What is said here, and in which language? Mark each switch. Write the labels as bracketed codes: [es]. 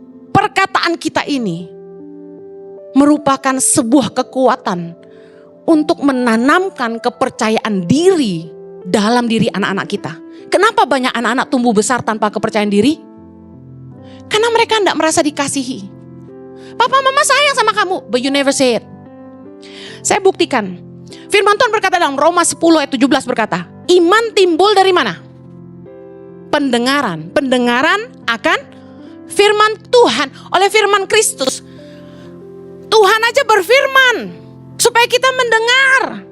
[id] Perkataan kita ini merupakan sebuah kekuatan untuk menanamkan kepercayaan diri dalam diri anak-anak kita. Kenapa banyak anak-anak tumbuh besar tanpa kepercayaan diri? Karena mereka tidak merasa dikasihi. Papa mama sayang sama kamu, [en] but you never say it. [id] Saya buktikan. Firman Tuhan berkata dalam Roma 10 ayat 17 berkata, iman timbul dari mana? Pendengaran. Pendengaran akan firman Tuhan, oleh firman Kristus. Tuhan aja berfirman supaya kita mendengar.